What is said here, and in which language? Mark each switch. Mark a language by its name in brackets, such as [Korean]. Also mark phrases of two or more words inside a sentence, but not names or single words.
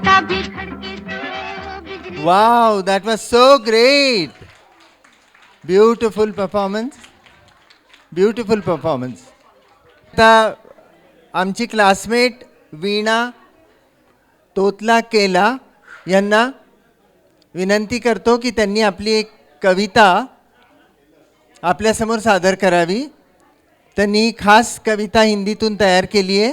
[Hindi] जी धड़के तो बिजली [English] Wow, that was so great. Beautiful performance. Beautiful performance. [Marathi] आता आमची क्लासमेट वीणा तोतला केला यांना विनंती करतो की त्यांनी आपली एक कविता आपल्यासमोर सादर करावी. त्यांनी ही खास कविता हिंदीतून तयार केली आहे.